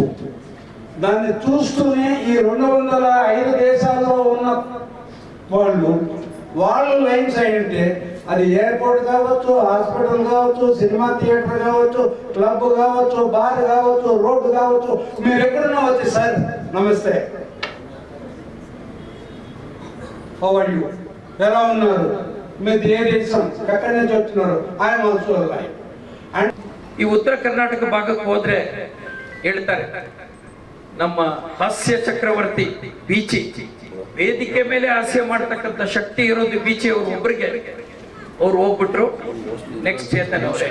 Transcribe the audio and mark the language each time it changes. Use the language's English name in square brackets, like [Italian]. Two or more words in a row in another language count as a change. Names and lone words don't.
[Telugu] దాన్ని చూస్తూనే ఈ 205 దేశాల్లో ఉన్న వాళ్ళు లైన్స్ అయ్యింటే అది ఎయిర్పోర్ట్ కావచ్చు, హాస్పిటల్ కావచ్చు, [English] cinema theatre [Telugu] కావచ్చు, క్లబ్ కావచ్చు, బార్ కావచ్చు, రోడ్డు కావచ్చు, మీరు ఎక్కడున్నా వచ్చి సార్ నమస్తే, [English] how are you, [Telugu] ఎలా ఉన్నారు, మీది ఏ దేశం, ఎక్కడి నుంచి వచ్చినారు, [English] I'm also life. అండ్ [Kannada] ಈ ಉತ್ತರ ಕರ್ನಾಟಕ ಭಾಗಕ್ಕೆ ಹೋದ್ರೆ ಹೇಳ್ತಾರೆ ನಮ್ಮ ಹಾಸ್ಯ ಚಕ್ರವರ್ತಿ ಬೀಚಿ, ವೇದಿಕೆ ಮೇಲೆ ಹಾಸ್ಯ ಮಾಡತಕ್ಕಂಥ ಶಕ್ತಿ ಇರೋದು ಬೀಚಿ ಅವರು ಒಬ್ಬರಿಗೆ. ಅವ್ರು ಹೋಗ್ಬಿಟ್ರು, ನೆಕ್ಸ್ಟ್ ಚೇತನ್ ಅವರೇ.